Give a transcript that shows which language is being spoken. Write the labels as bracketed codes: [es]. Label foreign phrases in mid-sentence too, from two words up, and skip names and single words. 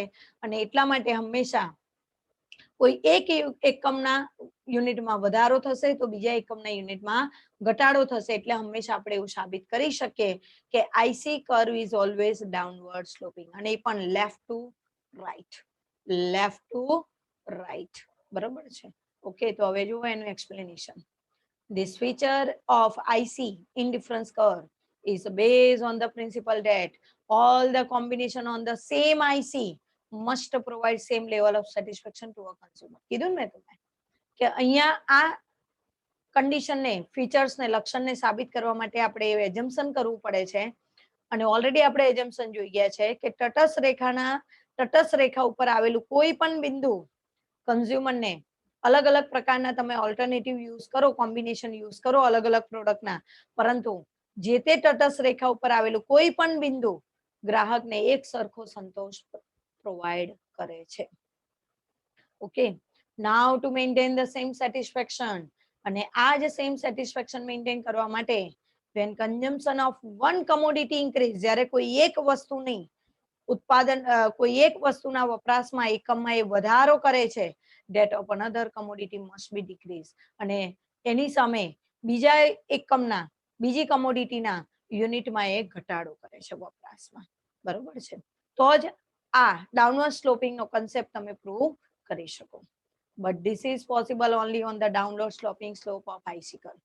[gu] અને એટલા માટે હંમેશા કોઈ એક એકમના યુનિટમાં વધારો થશે તો બીજા એકમના યુનિટમાં ઘટાડો થશે. એટલે હંમેશા આપણે એવું સાબિત કરી શકીએ કે [en] IC curve is always downward sloping [gu] અને એ પણ [en] left to right, left to right. [gu] બરોબર છે. ઓકે, તો હવે જુઓ એનું એક્સપ્લેનેશન. [en] This feature of IC indifference curve is based on the principle that all the combination on the same IC must provide same level of satisfaction to a consumer. [gu] કીધું મેં તમને કે અહીંયા આ કન્ડિશનને ફીચર્સને લક્ષણને સાબિત કરવા માટે આપણે એઝમ્પશન કરવું પડે છે. અને ઓલરેડી આપણે એઝમ્પશન જોઈ ગયા છે કે તટસ્થ રેખા ઉપર આવેલું કોઈ પણ બિંદુ કન્ઝ્યુમરને અલગ અલગ પ્રકારના તમે ઓલ્ટરનેટિવ યુઝ કરો, કોમ્બિનેશન યુઝ કરો અલગ અલગ પ્રોડક્ટના, પરંતુ જે તે તટસ્થ રેખા ઉપર આવેલું કોઈ પણ બિંદુ ગ્રાહકને એક સરખો સંતોષ પ્રોવાઈડ કરે છે. [en] Okay, now to maintain the same satisfaction. [gu] અને આ જે [en] same satisfaction maintain [gu] કરવા માટે [en] when consumption of one commodity increase, [gu] જ્યારે કોઈ એક વસ્તુની ઉત્પાદન કોઈ એક વસ્તુના વપરાશમાં એકમમાં એ વધારો કરે છે, [en] that of another commodity must be decreased. [gu] અને એની સામે બીજા એકમના બીજી કોમોડિટીના યુનિટમાં એ ઘટાડો કરે છે વપરાશમાં. બરોબર છે. તો જ આ ડાઉનવર્ડ સ્લોપિંગનો કન્સેપ્ટ તમે પ્રૂવ કરી શકો. [en] But this is possible only on the downward sloping slope of IC curve.